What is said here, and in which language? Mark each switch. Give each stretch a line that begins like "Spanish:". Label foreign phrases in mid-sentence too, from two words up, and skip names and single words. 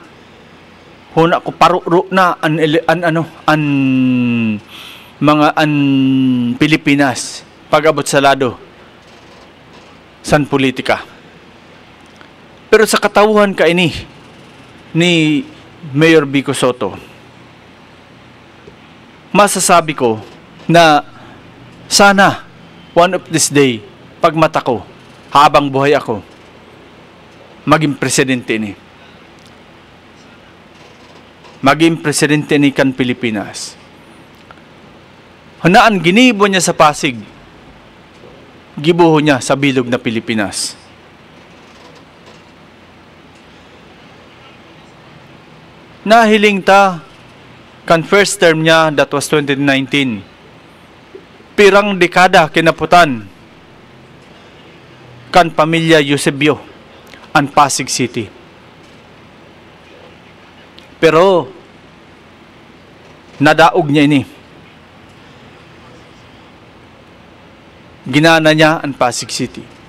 Bikol: Huna ko paruro na an Pilipinas pag-abot sa lado san politika. Pero sa katawuhan ka ini ni Mayor Vico Sotto, masasabi ko na sana
English: one of this day
Bikol: pag mata ko habang buhay ako maging presidente ni. Maging presidente ni kan Pilipinas. Hanaan ginibo niya sa Pasig. Gibuho niya sa bilog na Pilipinas. Nahiling ta kan
English: first term
Bikol: niya,
English: that was 2019.
Bikol: Pirang dekada kinaputan kan pamilya Eusebio ang Pasig City. Pero nadaog niya ini. Ginana niya ang Pasig City.